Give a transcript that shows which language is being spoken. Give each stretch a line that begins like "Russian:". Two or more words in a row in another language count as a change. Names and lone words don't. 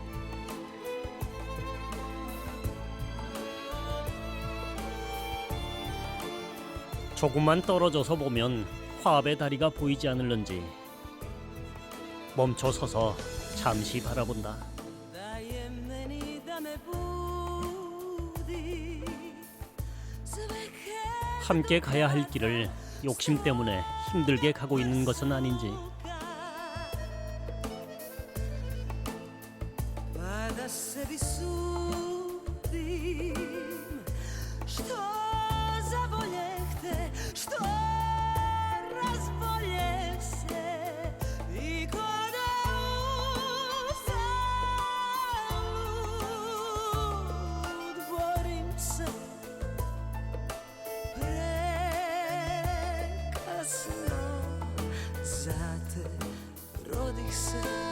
Korean: 조금만 떨어져서 보면 화합의 다리가 보이지 않을런지 멈춰 서서 잠시 바라본다. 함께 가야 할 길을 욕심 때문에 힘들게 가고 있는 것은 아닌지.
Bosnian: Pa da sebi sudim što zavoljehte, što razboljeh se i ko da uzalud borim se prekasno za te rodih se.